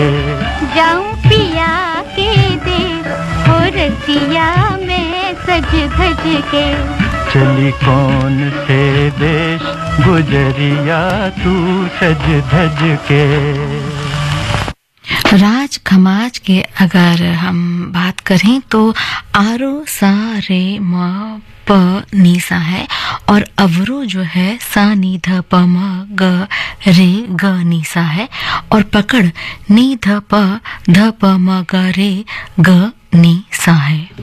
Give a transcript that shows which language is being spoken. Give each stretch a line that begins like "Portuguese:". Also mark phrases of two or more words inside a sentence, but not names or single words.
Hindi: जाऊं पिया के देश, ओ रसिया में सज धज के। चली कौन से देश गुजरिया तू सज धज के। राज खमाज के अगर हम बात करें तो आरो सा रे म प नी सा है, और अवरो जो है सा नी ध प म ग रे ग नी सा है, और पकड़ नी ध प म ग रे ग नी सा है।